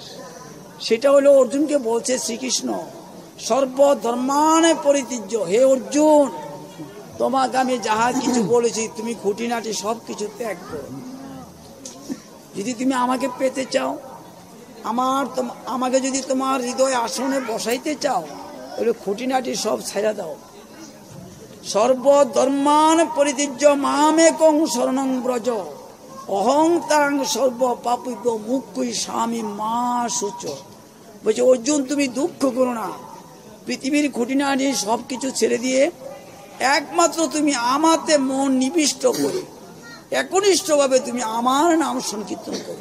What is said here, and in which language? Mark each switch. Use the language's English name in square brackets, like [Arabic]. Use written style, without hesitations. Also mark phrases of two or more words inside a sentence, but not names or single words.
[Bangla] সেটা হলো অর্জুনকে বলছে শ্রীকৃষ্ণ [Sanskrit] সর্বধর্মানে পরিত্যাজ্য, [Bangla] হে অর্জুন তোমাকে আমি যাহা কিছু বলেছি তুমি খুঁটিনাটি সব কিছু ত্যাগ করো। যদি তুমি আমাকে পেতে চাও, আমাকে যদি তোমার হৃদয় আসনে বসাইতে চাও, তাহলে খুঁটিনাটি সব ছাইড়া দাও। [Sanskrit] সর্বধর্মান পরিত্যাজ্য মামেকং শরণং ব্রজ, অহং তাং সর্ব পাপিভ্য মুক্তি স্বামী মা শুচ। [Bangla] বলছে অর্জুন তুমি দুঃখ করো না, পৃথিবীর খুঁটিনাটি সব কিছু ছেড়ে দিয়ে একমাত্র তুমি আমাতে মন নিবিষ্ট করে একনিষ্ঠভাবে তুমি আমার নাম সংকীর্তন করো।